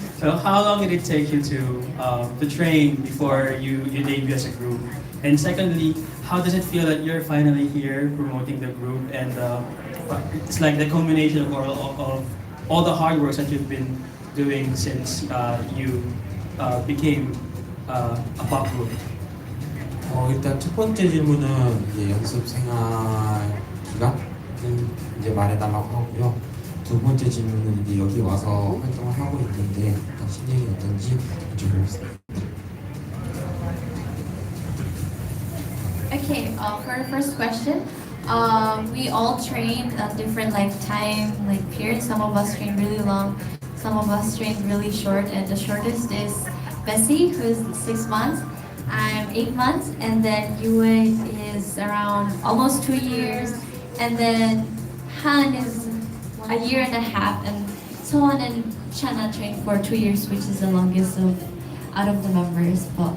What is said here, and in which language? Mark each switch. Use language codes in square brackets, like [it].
[en] So how long did it take you to train before you debut as a group? And secondly, how does it feel that you're finally here promoting the group and it's like the culmination of all the hard work that you've been doing since you became a pop group? [ko] 일단 첫 번째 질문은 이제 연습 생활 기간은 이제 말해달라고 하고요. 두 번째 질문은 이제 여기 와서 활동을 하고 있는데 일단 심정이 어떤지 여쭤보겠습니다. [en] Okay, for our first question, we all train at different time periods. Some of us train really long, some of us train really short, and the shortest is Bessie, who is 6 months. I'm 8 months, and then Yue is around almost 2 years, and then Han is a year and a half, and Sohan and Shana train for 2 years, which is the longest out of the members.